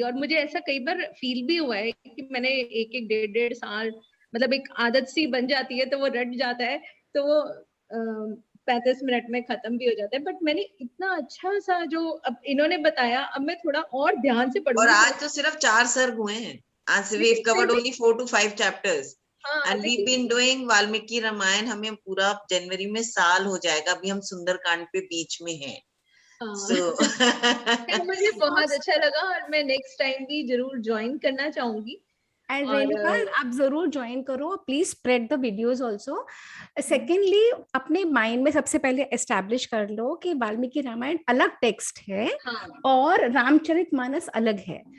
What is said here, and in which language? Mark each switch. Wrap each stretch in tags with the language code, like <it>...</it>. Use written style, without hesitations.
<hi>और मुझे ऐसा कई बार फील भी हुआ है कि मैंने एक डेढ़ साल, मतलब एक आदत सी बन जाती है, तो वो रट जाता है, तो वो 35 मिनट में खत्म भी हो जाता है। बट मैंने इतना अच्छा सा जो अब इन्होंने बताया, अब मैं थोड़ा और ध्यान से पढ़ूंगी। और आज तो सिर्फ 4 सर्ग हुए हैं।</hi> <en>आज we have covered only 4 to 5 chapters. And we've been doing Valmiki Ramayana.</en> <hi>हमें पूरा जनवरी में साल हो जाएगा। अभी हम सुंदरकांड पे बीच में हैं। मुझे बहुत अच्छा लगा, और मैं नेक्स्ट टाइम भी जरूर ज्वाइन करना चाहूंगी। एंड रेणुका, आप जरूर ज्वाइन करो,</hi> <en>Please spread the videos also.</en> <hi>Secondly, अपने माइंड में सबसे पहले एस्टैब्लिश कर लो कि वाल्मीकि रामायण अलग टेक्स्ट है और रामचरितमानस अलग है।</hi>